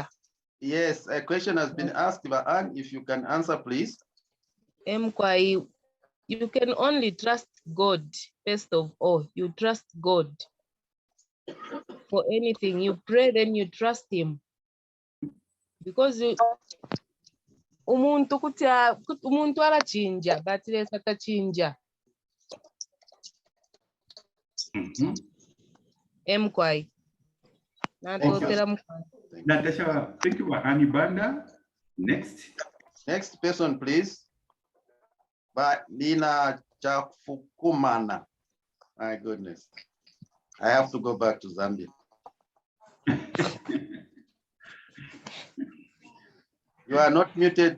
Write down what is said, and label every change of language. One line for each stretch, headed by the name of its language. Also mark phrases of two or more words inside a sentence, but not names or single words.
English: Yes, a question has been asked by Anne. If you can answer, please. You can only trust God, first of all. You trust God. For anything, you pray, then you trust Him.
Bemba: Because umuntu arachinja, but lesa tachinja.
English: Natasha, thank you, Annie Banda. Next. Next person, please. By Lina Chafukumana. My goodness. I have to go back to Zambia. You are not muted.